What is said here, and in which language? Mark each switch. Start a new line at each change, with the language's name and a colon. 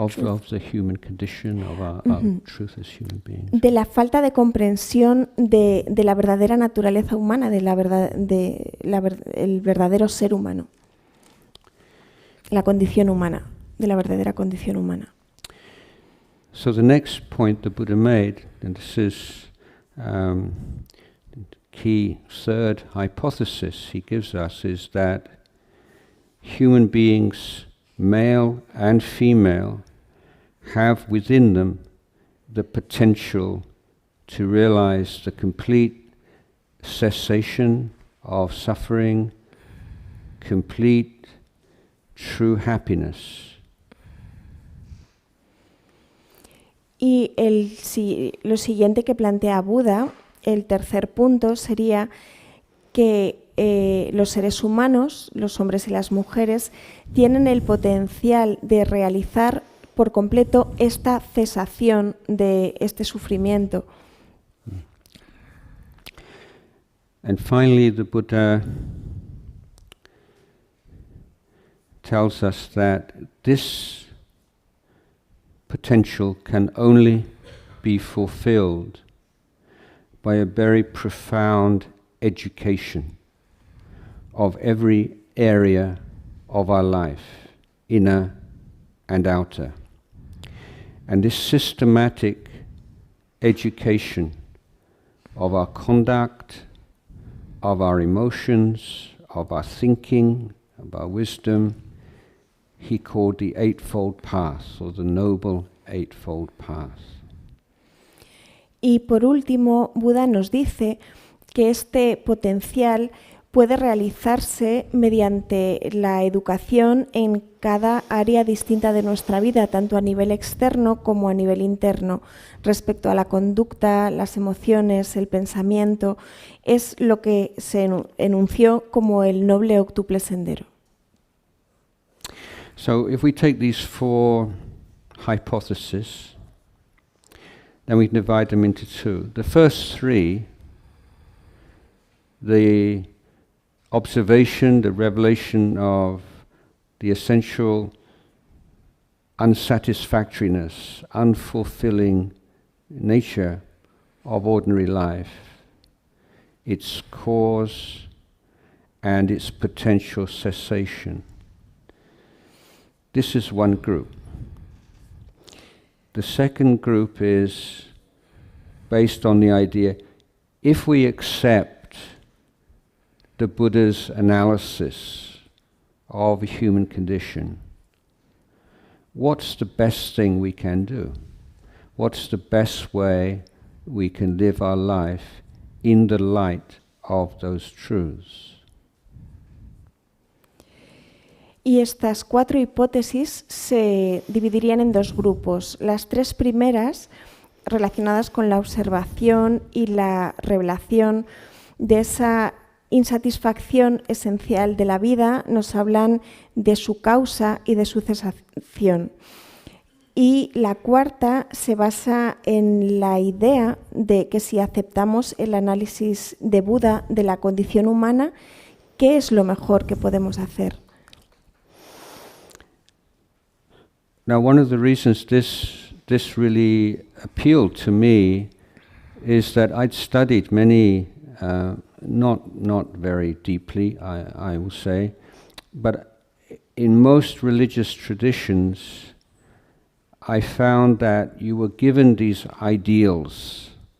English: human condition, of our truth as human beings.
Spanish: De la falta de comprensión de la verdadera naturaleza humana, el verdadero ser humano, la condición humana, de la verdadera condición humana.
English: So the next point the Buddha made, and this is the key third hypothesis he gives us, is that human beings, male and female, have within them the potential to realize the complete cessation of suffering, complete, true happiness.
Spanish: Y lo siguiente que plantea Buda, el tercer punto, sería que los seres humanos, los hombres y las mujeres, tienen el potencial de realizar por completo esta cesación de este sufrimiento.
English: And finally, the Buddha tells us that this potential can only be fulfilled by a very profound education of every area of our life, inner and outer. And this systematic education of our conduct, of our emotions, of our thinking, of our wisdom, he called the Eightfold Path, or the Noble Eightfold Path.
Spanish: Y por último, Buda nos dice que este potencial puede realizarse mediante la educación en cada área distinta de nuestra vida, tanto a nivel externo como a nivel interno, respecto a la conducta, las emociones, el pensamiento. Es lo que se enunció como el noble octuple sendero.
English: So if we take these four hypotheses, then we can divide them into two. The first three, the observation, the revelation of the essential unsatisfactoriness, unfulfilling nature of ordinary life, its cause and its potential cessation. This is one group. The second group is based on the idea, if we accept the Buddha's analysis of the human condition, what's the best thing we can do? What's the best way we can live our life in the light of those truths?
Spanish: Y estas cuatro hipótesis se dividirían en dos grupos. Las tres primeras, relacionadas con la observación y la revelación de esa insatisfacción esencial de la vida, nos hablan de su causa y de su cesación. Y la cuarta se basa en la idea de que si aceptamos el análisis de Buda de la condición humana, ¿qué es lo mejor que podemos hacer?
English: Now, one of the reasons this really appealed to me is that I'd studied many, not very deeply, I will say, but in most religious traditions, I found that you were given these ideals.